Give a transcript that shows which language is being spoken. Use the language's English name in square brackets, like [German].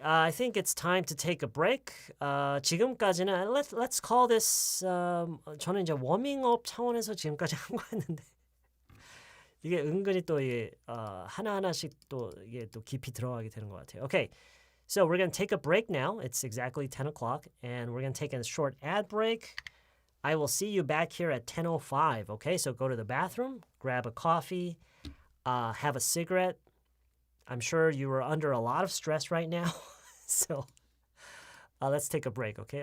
[English] I think it's time to take a break. [Korean] 지금까지는 [English] let's call this [Korean] 저는 이제 워밍업 차원에서 지금까지 한 거였는데 이게 은근히 또 이게 하나하나씩 또 이게 또 깊이 들어가게 되는 것 같아요. [English] Okay. So we're going to take a break now. It's exactly 10 o'clock and we're going to take a short ad break. I will see you back here at 10:05. Okay? So go to the bathroom, grab a coffee, have a cigarette. I'm sure you are under a lot of stress right now. So let's take a break, okay?